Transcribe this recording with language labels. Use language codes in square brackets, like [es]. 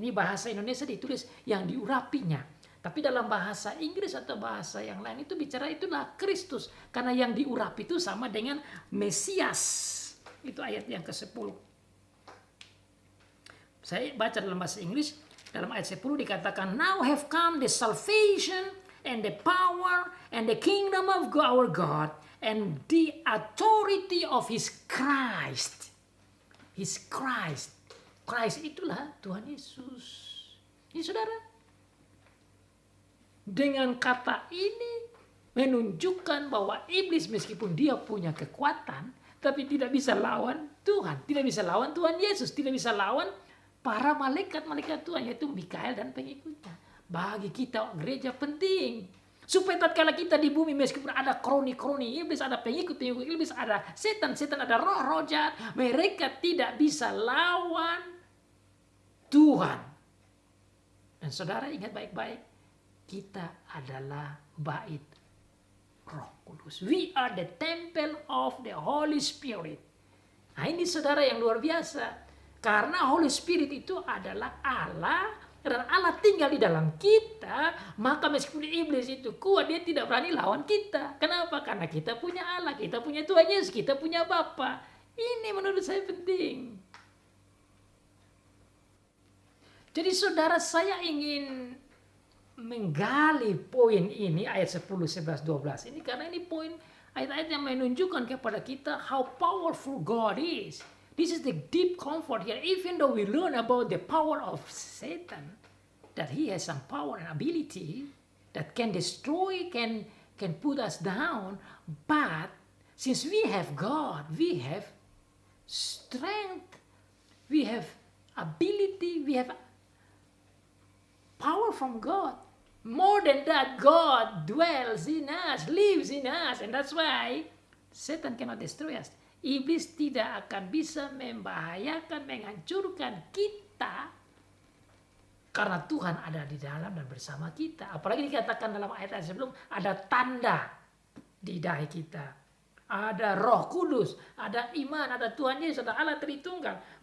[id] Ini bahasa Indonesia ditulis yang diurapinya. Tapi dalam bahasa Inggris atau bahasa yang lain itu bicara itulah Kristus. Karena yang diurapi itu sama dengan Mesias. Itu ayat yang ke-10. Saya baca dalam bahasa Inggris. Dalam ayat 10 dikatakan, [en] now have come the salvation and the power and the kingdom of our God and the authority of His Christ. [id] His Christ. Christ itulah Tuhan Yesus. Ini saudara. Dengan kata ini menunjukkan bahwa iblis meskipun dia punya kekuatan, tapi tidak bisa lawan Tuhan. Tidak bisa lawan Tuhan Yesus. Tidak bisa lawan para malaikat-malaikat Tuhan, yaitu Mikael dan pengikutnya. Bagi kita gereja penting. Supaya tatkala kita di bumi meskipun ada kroni-kroni iblis, ada pengikut-pengikut iblis, ada setan-setan, ada roh-roh jahat, mereka tidak bisa lawan Tuhan. Dan saudara ingat baik-baik. Kita adalah bait Roh Kudus. [en] We are the temple of the Holy Spirit. [id] Nah, ini saudara yang luar biasa. Karena Holy Spirit itu adalah Allah dan Allah tinggal di dalam kita, maka meskipun iblis itu kuat, dia tidak berani lawan kita. Kenapa? Karena kita punya Allah, kita punya Tuhan Yesus, kita punya Bapa. Ini menurut saya penting. Jadi saudara, saya ingin menggali poin ini ayat 10, 11, 12 ini karena ini poin ayat-ayat yang menunjukkan kepada kita [en] how powerful God is. This is the deep comfort here, even though we learn about the power of Satan, that he has some power and ability that can destroy, can put us down, but since we have God, we have strength, we have ability, we have power from God. More than that, God dwells in us, lives in us. And that's why Satan cannot destroy us. [id] Iblis tidak akan bisa membahayakan, menghancurkan kita. Karena Tuhan ada di dalam dan bersama kita. Apalagi dikatakan dalam ayat-ayat sebelum, ada tanda di dahi kita. Ada Roh Kudus, ada iman, ada Tuhan Yesus, ada Allah Tritunggal.